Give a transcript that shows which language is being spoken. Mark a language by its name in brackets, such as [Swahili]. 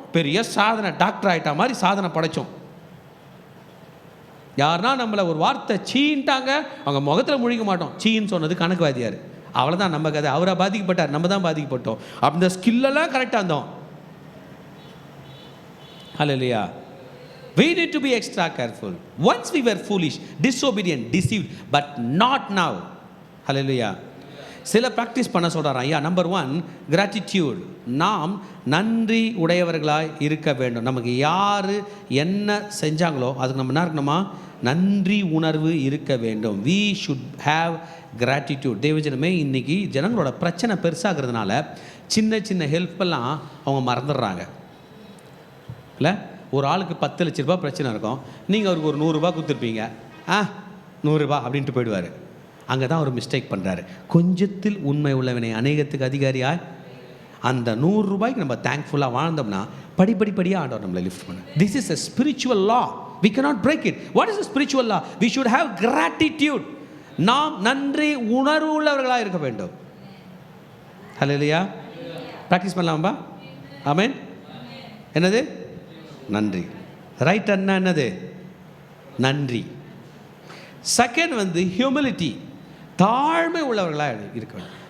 [Tamil] பெரிய சாதனை, டாக்டர் ஆகிட்டா மாதிரி சாதனை படைச்சோம். யாருன்னா நம்மளை ஒரு வார்த்தை சீன்ட்டாங்க, அவங்க முகத்தில் முழிக்க மாட்டோம். சீன்னு சொன்னது கணக்குவாதியார், அவ்வளோதான் நம்ம கதை. அவரை பாதிக்கப்பட்டார், நம்ம தான் பாதிக்கப்பட்டோம். அந்த ஸ்கில்லெல்லாம் கரெக்டாக இருந்தோம். ஹல்லேலூயா. [English] We need to be extra careful. Once we were foolish, disobedient, deceived, but not now. [Tamil] Hallelujah. சில ப்ராக்டிஸ் பண்ண சொல்கிறார் ஐயா. Number 1, gratitude. நாம் நன்றி உடையவர்களாய் இருக்க வேண்டும். நமக்கு யார் என்ன செஞ்சாங்களோ அதுக்கு நம்ம என்ன இருக்கணுமா? நன்றி உணர்வு இருக்க வேண்டும். [English] we should have gratitude. [Tamil] தேவஜனமே, இன்றைக்கி ஜனங்களோட பிரச்சனை பெருசாகிறதுனால சின்ன சின்ன ஹெல்ப்பெல்லாம் அவங்க மறந்துடுறாங்க. இல்லை, ஒரு ஆளுக்கு 10 லட்ச ரூபா பிரச்சனை இருக்கும், நீங்கள் அவருக்கு ஒரு 100 ரூபா கொடுத்துருப்பீங்க. 100 ரூபா அப்படின்ட்டு போயிடுவார். அங்கே தான் ஒரு மிஸ்டேக் பண்ணுறாரு. கொஞ்சத்தில் உண்மை உள்ளவனை அநேகத்துக்கு அதிகாரியாய். அந்த 100 ரூபாய்க்கு நம்ம தேங்க்ஃபுல்லாக வாழ்ந்தோம்னா படிப்படியாக ஆண்டவர் நம்மளை லிஃப்ட் பண்ண. [English] This is a spiritual law. We cannot break it. What is the spiritual law? We should have gratitude. [Tamil] நாம் நன்றி உணர்வு உள்ளவர்களாக இருக்க வேண்டும். ஹல்லேலூயா. ப்ராக்டிஸ் பண்ணலாம்பா. ஆமென். என்னது? நன்றி. ரைட் அண்ணா என்னது? நன்றி. செகண்ட் வந்து ஹியூமிலிட்டி, தாழ்மை உள்ளவர்களாக இருக்க வேண்டும்.